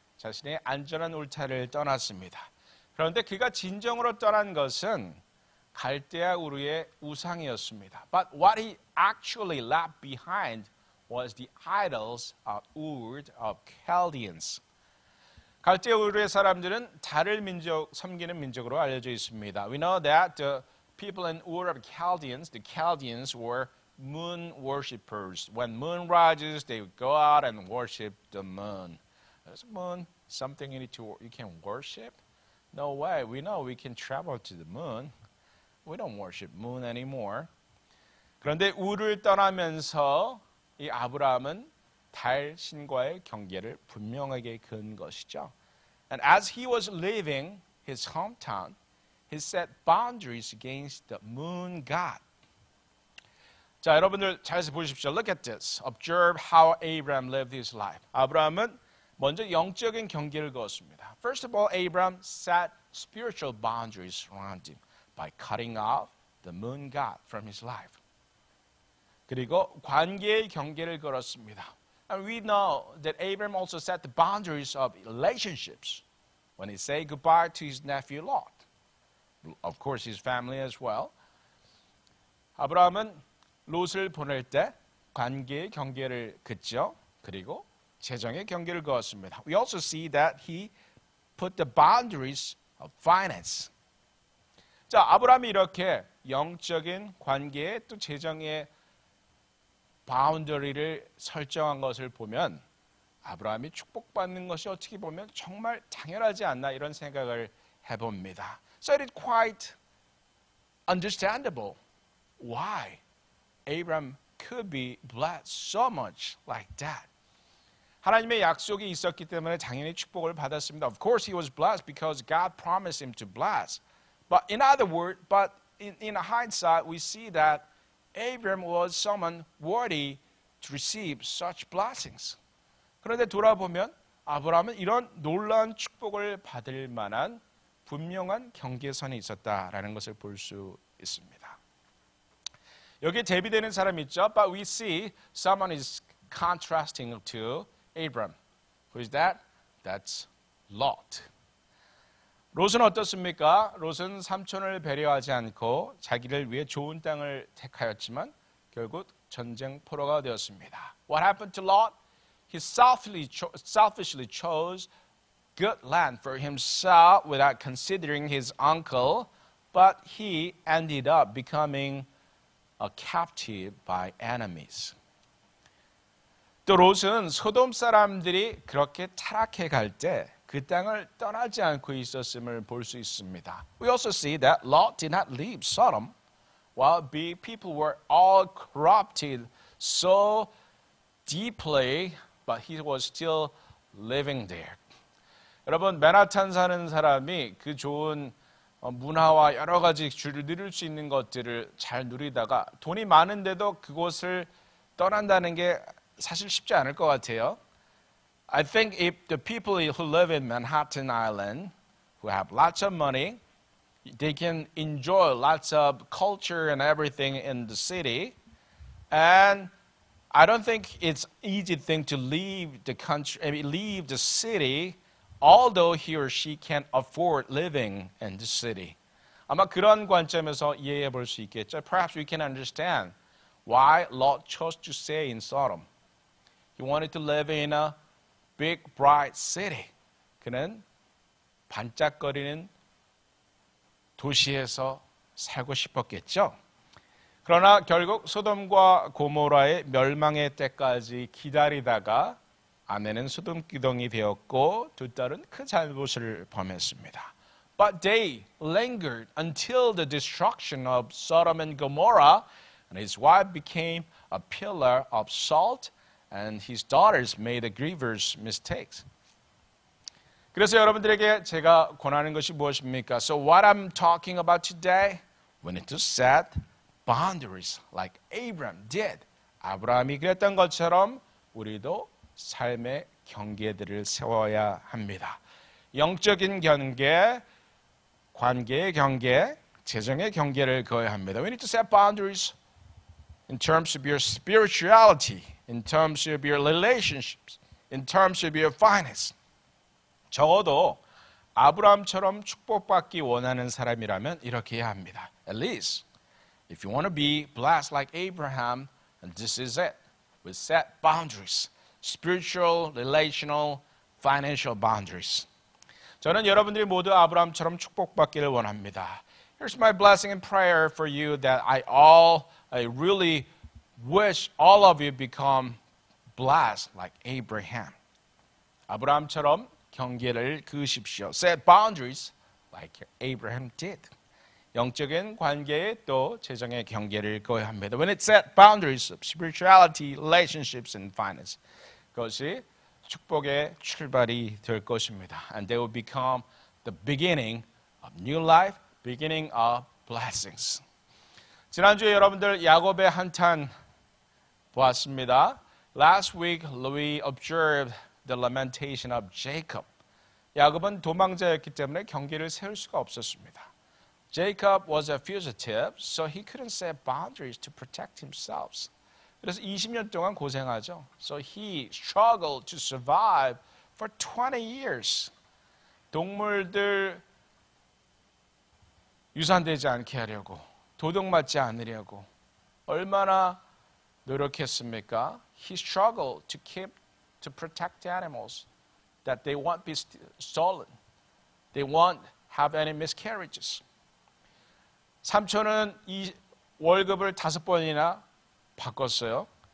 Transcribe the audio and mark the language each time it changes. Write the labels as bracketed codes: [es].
[ko] 자신의 안전한 울타리를 떠났습니다. 그런데 그가 진정으로 떠난 것은 갈대아 우르의 우상이었습니다. [en] But what he actually left behind was the idols of Ur of Chaldeans. [ko] 갈대아 우르의 사람들은 달을 섬기는 민족으로 알려져 있습니다. [en] We know that the people in Ur of Chaldeans, the Chaldeans were moon worshippers. When moon rises, they would go out and worship the moon. Is moon something you can worship? No way. We know we can travel to the moon. We don't worship moon anymore. [ko] 그런데 우를 떠나면서 이 아브라함은 달 신과의 경계를 분명하게 그은 것이죠. [en] And as he was leaving his hometown, he set boundaries against the moon god. [ko] 자, 여러분들 잘 보십시오. [en] Look at this. Observe how Abraham lived his life. [ko] 아브라함은 먼저 영적인 경계를 그었습니다. [en] First of all, Abraham set spiritual boundaries around him by cutting off the moon god from his life. [ko] 그리고 관계의 경계를 걸었습니다. [en] And we know that Abraham also set the boundaries of relationships when he said goodbye to his nephew Lot. Of course, his family as well. [ko] 아브라함은 롯을 보낼 때 관계의 경계를 긋죠. 그리고 재정의 경계를 그었습니다. [en] We also see that he put the boundaries of finance. [ko] 자, 아브라함이 이렇게 영적인 관계에 또 재정의 바운더리를 설정한 것을 보면 아브라함이 축복받는 것이 어떻게 보면 정말 당연하지 않나 이런 생각을 해봅니다. [en] So it is quite understandable why Abraham could be blessed so much like that. [ko] 하나님의 약속이 있었기 때문에 당연히 축복을 받았습니다. [en] Of course he was blessed because God promised him to bless. But in other words, in hindsight, we see that Abraham was someone worthy to receive such blessings. [ko] 그런데 돌아보면 아브라함은 이런 놀라운 축복을 받을 만한 분명한 경계선이 있었다라는 것을 볼 수 있습니다. 여기에 대비되는 사람이 있죠. [en] But we see someone is contrasting to Abraham. Who is that? That's Lot. [ko] 롯은 어떻습니까? 롯은 삼촌을 배려하지 않고 자기를 위해 좋은 땅을 택하였지만 결국 전쟁 포로가 되었습니다. [en] What happened to Lot? He selfishly chose good land for himself without considering his uncle, but he ended up becoming a captive by enemies. [ko] 또 롯은 소돔 사람들이 그렇게 타락해 갈 때 그 땅을 떠나지 않고 있었음을 볼 수 있습니다. [en] We also see that Lot did not leave Sodom while people were all corrupted so deeply, but he was still living there. [ko] 여러분, 맨하탄 사는 사람이 그 좋은 문화와 여러 가지 주를 누릴 수 있는 것들을 잘 누리다가 돈이 많은데도 그곳을 떠난다는 게 사실 쉽지 않을 것 같아요. [en] I think if the people who live in Manhattan Island, who have lots of money, they can enjoy lots of culture and everything in the city. And I don't think it's easy thing to leave the country, leave the city, although he or she can't afford living in the city. [ko] 아마 그런 관점에서 이해해 볼 수 있겠죠. [en] Perhaps we can understand why Lot chose to stay in Sodom. He wanted to live in a big, bright city. [ko] 그는 반짝거리는 도시에서 살고 싶었겠죠. 그러나 결국 소돔과 고모라의 멸망의 때까지 기다리다가 아내는 소돔기둥이 되었고 두 딸은 그 잘못을 범했습니다. [en] But they lingered until the destruction of Sodom and Gomorrah, and his wife became a pillar of salt, and his daughters made grievous mistakes. [ko] 그래서 여러분들에게 제가 권하는 것이 무엇입니까? [en] So what I'm talking about today, we need to set boundaries like Abraham did. [ko] 아브라함이 그랬던 것처럼 우리도 삶의 경계들을 세워야 합니다. 영적인 경계, 관계의 경계, 재정의 경계를 그어야 합니다. [en] We need to set boundaries in terms of your spirituality, in terms of your relationships, in terms of your finance. [ko] 적어도 아브라함처럼 축복받기 원하는 사람이라면 이렇게 해야 합니다. [en] At least, if you want to be blessed like Abraham, and this is it. We set boundaries, spiritual, relational, financial boundaries. [ko] 저는 여러분들이 모두 아브라함처럼 축복받기를 원합니다. [en] Here's my blessing and prayer for you that I really wish all of you become blessed like Abraham. [ko] 아브라함처럼 경계를 그으십시오. [en] Set boundaries like Abraham did. [ko] 영적인 관계에 또 재정의 경계를 그어야 합니다. [en] When it set boundaries of spirituality, relationships, and finance, [ko] 그것이 축복의 출발이 될 것입니다. [en] And they will become the beginning of new life, beginning of blessings. [ko] 지난주에 여러분들 야곱의 한탄 보았습니다. [en] Last week we observed the lamentation of Jacob. [ko] 야곱은 도망자였기 때문에 경계를 세울 수가 없었습니다. [en] Jacob was a fugitive, so he couldn't set boundaries to protect himself. [ko] 그래서 20년 동안 고생하죠. [en] So he struggled to survive for 20 years. [ko] 동물들 유산되지 않게 하려고, 도둑맞지 않으려고 얼마나 노력했습니까? [en] He struggled to protect the animals, that they won't be stolen, they won't have any miscarriages. [ko] 삼촌은 이 월급을 5번이나 바꿨어요.